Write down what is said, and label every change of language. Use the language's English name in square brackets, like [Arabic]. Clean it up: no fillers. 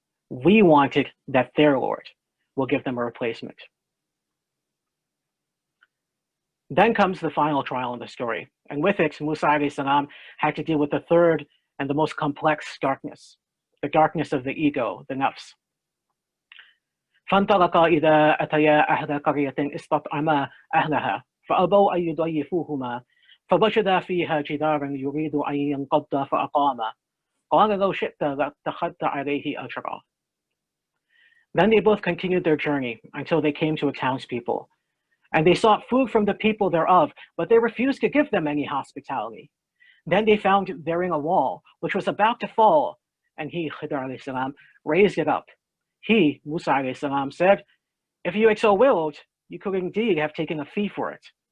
[English] We wanted that their Lord will give them a replacement. Then comes the final trial in the story. And with it, Musa alayhi salam had to deal with the third and the most complex darkness, the darkness of the ego, the nafs. [Arabic] فانطلقا إذا أتيا أهل قرية استطعما أهلها فأبوا أن يضيفوهما فوجدا فيها جدارا يريد أن ينقض فأقاما قال لو شئت لاتخذت عليه أجرا. [English] Then they both continued their journey until they came to a townspeople. And they sought food from the people thereof, but they refused to give them any hospitality. Then they found therein a wall, which was about to fall, and he, Khidr alayhi salam, raised it up. He, Musa alayhi salam, said, if you had so willed, you could indeed have taken a fee for it.